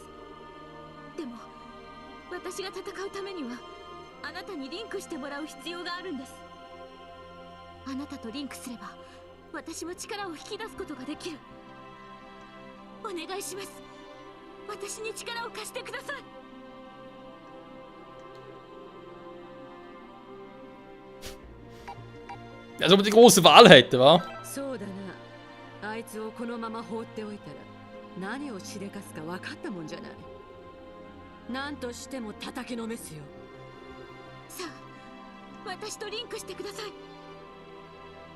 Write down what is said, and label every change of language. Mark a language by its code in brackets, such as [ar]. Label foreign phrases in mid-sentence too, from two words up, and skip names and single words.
[ja] でも私が戦うためにはあなたにリンクしてもらう必要があるんです。あなたとリンクすれば私も力を引き出すことができる。お願いします。私に力を貸してください。 [de] Als ob er die große Wahl hätte, wa? [ja] そうだな。あいつをこのまま放っておいたら何をしでかすか分かったもんじゃない。何としても叩きのめすよ。さあ、私とリンクしてください。